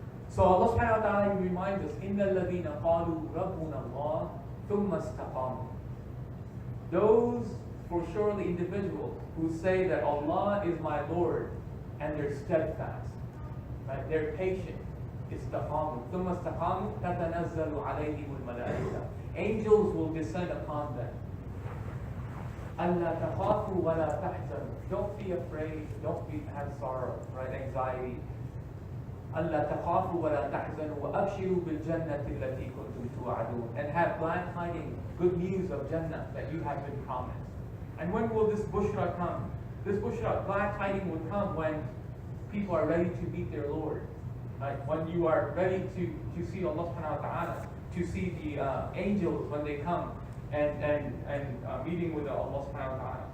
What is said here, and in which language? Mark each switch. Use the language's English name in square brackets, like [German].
[English] So Allah subhanahu wa ta'ala reminds us, [Arabic] إِنَّ الَّذِينَ قَالُوا رَبُّنَا اللَّهُ ثُمَّ اسْتَقَامُوا. [English] Those, for surely individuals, who say that Allah is my Lord, and they're steadfast. right? They're patient. [Arabic] استقاموا ثم استقاموا تتنزل عليهم الملائكة. [English] Angels will descend upon them. [Arabic] ألا تخافوا ولا تحزنوا. [English] Don't be afraid. Have sorrow, right? Anxiety. [Arabic] ألا تخافوا ولا تحزنوا وأبشروا بالجنة التي كنتم توعدون. [English] And have glad tidings, good news of Jannah that you have been promised. And when will this bushra come? This bushra, glad tidings, will come when people are ready to meet their Lord. Right? When you are ready to see Allah subhanahu wa ta'ala, to see the angels when they come and meeting with Allah subhanahu wa ta'ala.